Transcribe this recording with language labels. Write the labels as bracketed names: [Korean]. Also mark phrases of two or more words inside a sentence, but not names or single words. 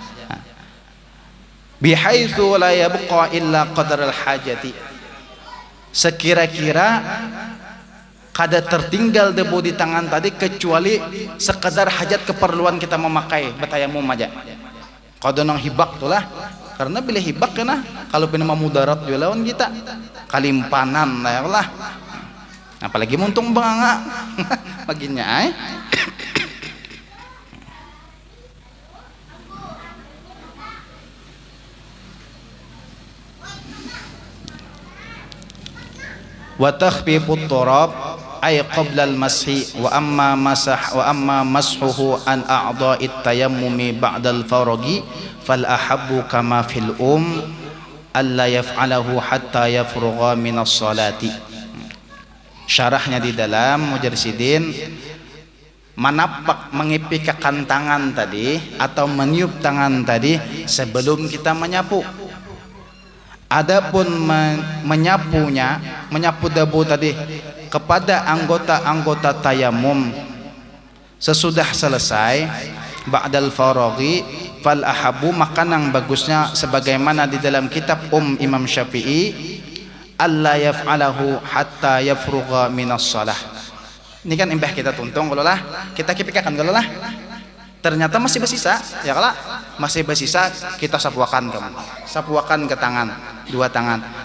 [Arabic] بحيث لا يبقى إلا قدر الحاجة, [Banjar] sekira-kira kada tertinggal debu di tangan tadi kecuali sekadar hajat keperluan kita memakai bertayamum aja. Kada nang hibak tulah, karena bila hibak kena kalau pina mudarat juga lawan kita kalimpanan lah, apalagi muntung bangga baginya [Arabic] وتخفيف التراب أي قبل المسح وأما مسحه عن أعضاء التيمم بعد الفراغ فالأحب كما في الأم ألا يفعله حتى يفرغ من الصلاة. [Banjar] Syarahnya di dalam Mujarsidin, manapak mengipikakan tangan tadi atau meniup tangan tadi sebelum kita menyapu. Adapun menyapu debu tadi kepada anggota-anggota tayamum sesudah selesai [Arabic] بعد الفراغ فالأحب, [Banjar] maka nang bagusnya sebagaimana di dalam kitab Imam Syafi'i [Arabic] ألا يفعله حتى يفرغ من الصلاة. [Banjar] Ini kan imbah kita tuntung kalau lah kita kipikakan kalau lah ternyata masih bersisa, ya kala masih bersisa, kita sapuakan ke tangan, dua tangan.